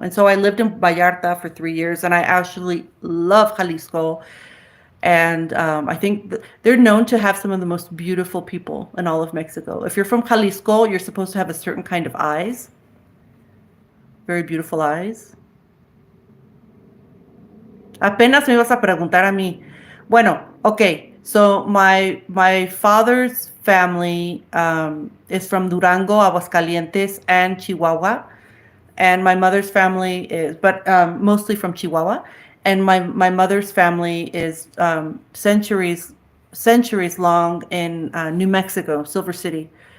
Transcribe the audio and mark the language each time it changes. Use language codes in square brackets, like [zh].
[en] And so I lived in Vallarta for 3 years, and I actually love Jalisco. And I think they're known to have some of the most beautiful people in all of Mexico. If you're from Jalisco, you're supposed to have a certain kind of eyes, very beautiful eyes. [es] Apenas me ibas a preguntar a mí. Bueno, okay. [en] So my father's family is from Durango, Aguascalientes, and Chihuahua, and my mother's family is, but mostly from Chihuahua, and my mother's family is centuries long in New Mexico, Silver City.